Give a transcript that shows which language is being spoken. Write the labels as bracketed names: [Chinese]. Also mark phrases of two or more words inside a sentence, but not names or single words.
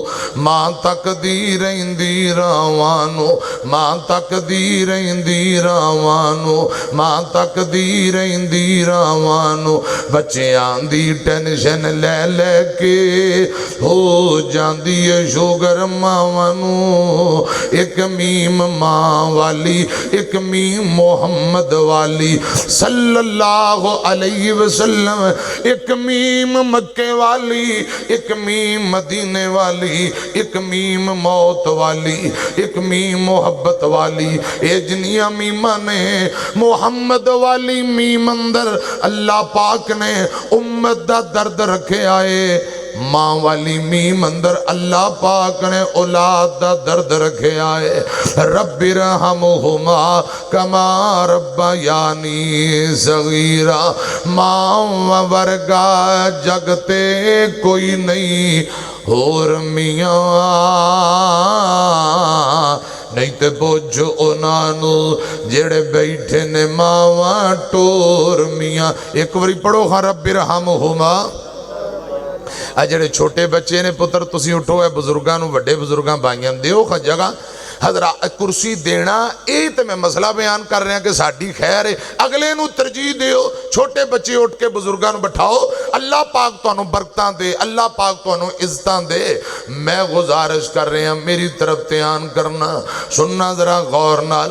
[Punjabi] ਮਾਂ ਤੱਕਦੀ ਰਹਿੰਦੀ ਰਾਵਾਂ ਨੂੰ, ਮਾਂ ਤੱਕਦੀ ਰਹਿੰਦੀ ਰਾਵਾਂ ਨੂੰ, ਮਾਂ ਤੱਕਦੀ ਰਹਿੰਦੀ ਰਾਵਾਂ ਨੂੰ। ਬੱਚੀਆਂ ਦੀ ਟੈਂਸ਼ਨ ਲੈ ਲੈ ਕੇ ਹੋ ਜਾਂਦੀ ਹੈ ਸ਼ੂਗਰ ਮਾਵਾਂ ਨੂੰ। ਇੱਕ ਮੀਮ ਮਾਂ ਵਾਲੀ, ਇੱਕ ਮੀਮ ਮੁਹੰਮਦ ਵਾਲੀ [Arabic] صلى الله عليه وسلم, [Punjabi] ਇੱਕ ਮੀਮ ਮੱਕੇ ਵਾਲੀ, ਇੱਕ ਮੀਮ ਮਦੀਨੇ ਵਾਲੀ, ਇੱਕ ਮੀਮ ਮੌਤ ਵਾਲੀ, ਇੱਕ ਮੀਮ ਮੁਹੱਬਤ ਵਾਲੀ। ਏ ਜਿੰਨੀਆਂ ਮੀਮਾਂ ਨੇ ਮੁਹੰਮਦ ਵਾਲੀ ਮੀਮ ਅੰਦਰ ਅੱਲਾਹ ਪਾਕ ਨੇ ਉੱਮਤ ਦਾ ਦਰਦ ਰੱਖੇ ਆਏ। ਮਾਂ ਵਾਲੀ ਮੀਮ ਅੰਦਰ ਅੱਲਾਹ ਪਾਕ ਨੇ ਔਲਾਦ ਦਾ ਦਰਦ ਰੱਖੇ ਆਏ। [Arabic] رب ارحمهما كما ربياني صغيرا. [Punjabi] ਮਾਂ ਵਰਗਾ ਜਗ ਤੇ ਕੋਈ ਨਹੀਂ ਹੋਰ ਮੀਆਂ, ਨਹੀਂ ਤੇ ਪੁੱਛ ਉਨ੍ਹਾਂ ਜਿਹੜੇ ਬੈਠੇ ਨੇ ਮਾਵਾਂ ਤੋਰ ਮੀਆਂ। ਇੱਕ ਵਾਰੀ ਪੜ੍ਹੋ ਹਾਂ ਰੱਬਿਰਹਮਹੁਮਾ। ਆ ਜਿਹੜੇ ਛੋਟੇ ਬੱਚੇ ਨੇ ਪੁੱਤਰ ਤੁਸੀਂ ਉੱਠੋ, ਹੈ ਬਜ਼ੁਰਗਾਂ ਨੂੰ, ਵੱਡੇ ਬਜ਼ੁਰਗਾਂ ਭਾਈਆਂ ਦਿਓ ਜਗ੍ਹਾ। ਹਜ਼ਰਾ ਕੁਰਸੀ ਦੇਣਾ ਇਹ ਤੋ ਮੈਂ ਮਸਲਾ ਬਿਆਨ ਕਰ ਰਿਹਾ ਕਿ ਸਾਡੀ ਖ਼ੈਰ ਹੈ, ਅਗਲੇ ਨੂੰ ਤਰਜੀਹ ਦਿਓ। ਛੋਟੇ ਬੱਚੇ ਉੱਠ ਕੇ ਬਜ਼ੁਰਗਾਂ ਨੂੰ ਬਿਠਾਓ। ਅੱਲਾਹ ਪਾਕ ਤੁਹਾਨੂੰ ਬਰਕਤਾਂ ਦੇ, ਅੱਲਾਹ ਪਾਕ ਤੁਹਾਨੂੰ ਇੱਜ਼ਤਾਂ ਦੇ। ਮੈਂ ਗੁਜ਼ਾਰਿਸ਼ ਕਰ ਰਿਹਾ ਮੇਰੀ ਤਰਫ਼ ਧਿਆਨ ਕਰਨਾ, ਸੁਣਨਾ ਜ਼ਰਾ ਗ਼ੌਰ ਨਾਲ।